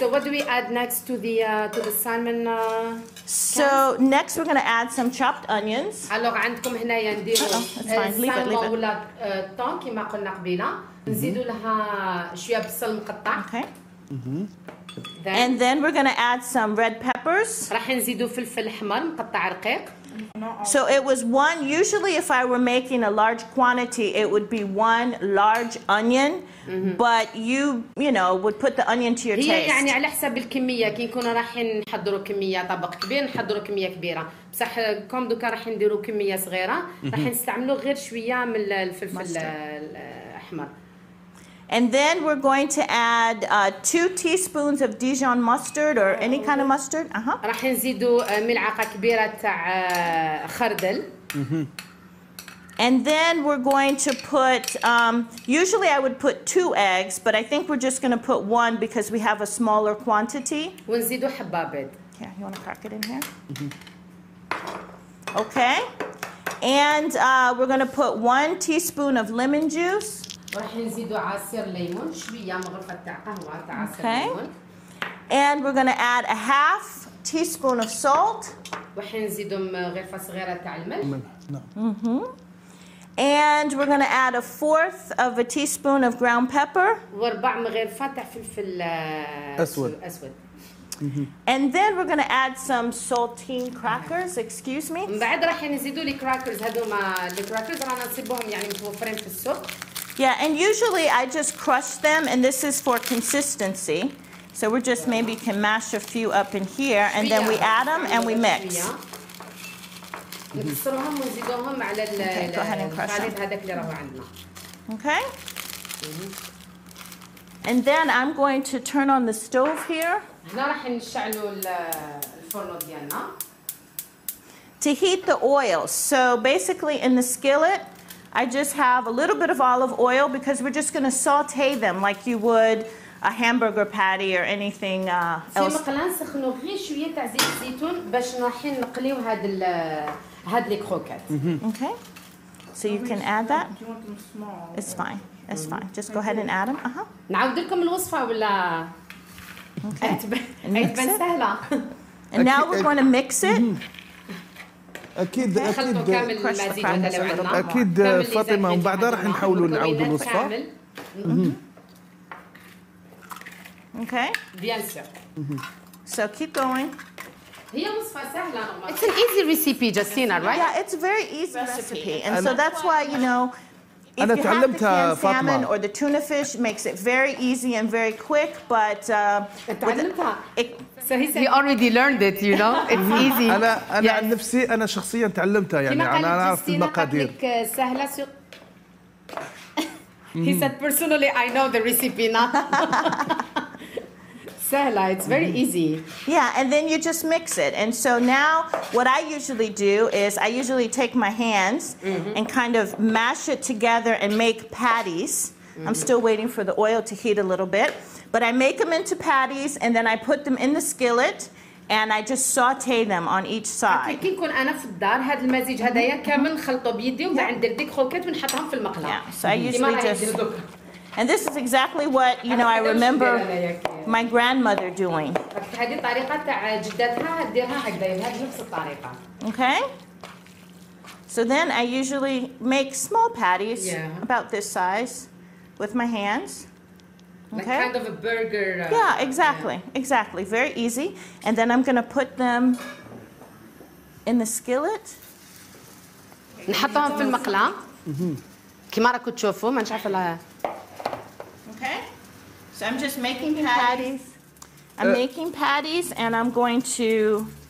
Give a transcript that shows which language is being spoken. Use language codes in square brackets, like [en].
[en] So what do we add next to the salmon? So next we're going to add some chopped onions. [ar] Alors عندكم هنايا نديروا السالمون ولا الطون كما قلنا قبيله. نزيدوا لها شويه بصل مقطع. [en] Okay. And then we're going to add some red peppers. [ar] راح نزيدوا فلفل احمر مقطع رقيق. [en] So it was usually if I were making a large quantity, it would be 1 large onion, but you know, would put the onion to your taste. [ar] هي يعني على حسب الكمية كي نكونوا رايحين نحضروا كمية طبق كبير نحضروا كمية كبيرة. بصح كوم دوكا راح نديروا كمية صغيرة راح نستعملوا غير شوية من الفلفل الأحمر. [en] And then we're going to add 2 teaspoons of Dijon mustard or any kind of mustard. [ar] راح نزيدوا ملعقة كبيرة تاع خردل. [en] And then we're going to put, usually I would put 2 eggs, but I think we're just going to put 1 because we have a smaller quantity. [ar] ونزيدوا حبة بيض. [en] Yeah, you want to crack it in here? Okay. And we're going to put 1 teaspoon of lemon juice. [ar] راح نزيدوا عصير ليمون شويه مغرفه تاع قهوه تاع عصير ليمون. [en] And we're going to add a half teaspoon of salt. [ar] راح نزيدوا غرفه صغيره تاع الملح. [en] And we're going to add 1/4 of a teaspoon of ground pepper. [ar] وربع مغرفه تاع فلفل اسود. [en] And then we're going to add some saltine crackers. Excuse me. [ar] من بعد راح نزيدوا لي كراكرز هذوما الكراكرز رانا نصيبوهم يعني متوفرين في السوق. [en] Yeah, and usually I just crush them, and this is for consistency. So we're just maybe can mash a few up in here, and then we add them and we mix. [ar] نكسروهم ونزيدوهم على [en] go ahead and crush them. [ar] هذاك اللي راهو عندنا. [en] Okay. And then I'm going to turn on the stove here. [ar] هنا راح نشعلوا الفرن ديالنا. [en] To heat the oil. So basically in the skillet, I just have a little bit of olive oil because we're just going to saute them like you would a hamburger patty or anything else. [ar] في مقلاة نسخنوا غير شوية تاع زيت الزيتون باش رايحين نقليو هاد لي كروكات. [en] Okay. So you can add that. Do you want them small? It's fine. It's fine. Just go ahead and add them. [ar] نعاود لكم الوصفة ولا؟ [en] Okay. [ar] تبان سهلة. [en] And now we're going to mix it. [ar] اكيد اكيد فاطمه ومن بعدها راح نحاولوا نعاودوا الوصفه. [en] Okay. [fr] Bien sûr. [en] So keep going. [ar] هي وصفة سهلة. [en] It's an easy recipe, Justina, right? Yeah, it's a very easy recipe, and so that's why if [ar] أنا [en] you have the [ar] تعلمتها [en] canned salmon [ar] فاطمة. [en] or the tuna fish, it makes it very easy and very quick. But [ar] تعلمتها. [en] So he already learned it, you know. It's easy. [ar] أنا عن نفسي أنا شخصيا تعلمتها يعني أنا أعرف المقادير. سهلة. [en] He said personally I know the recipe now. [ar] سهلة, [en] it's very easy. Yeah, and then you just mix it. And so now what I usually do is I usually take my hands and kind of mash it together and make patties. I'm still waiting for the oil to heat a little bit. But I make them into patties and then I put them in the skillet and I just saute them on each side. [ar] كي نكون أنا في الدار هذا المزيج هذايا كامل نخلطه بيدي ومن بعد ندير ديك كروكات ونحطهم في المقلاة. [en] Yeah, so I usually just... And this is exactly what, I remember my grandmother doing. [ar] هذه طريقة تاع جدتها ديرها هكذا بهذه نفس الطريقة. [en] Okay? So then I usually make small patties about this size with my hands. Like kind of a burger. Yeah, exactly. Very easy. And then I'm going to put them in the skillet. [ar] نحطهم في المقلاة. كما راكم تشوفوا ما نعرف لها. [en] Okay. So I'm just making patties. I'm making patties and I'm going to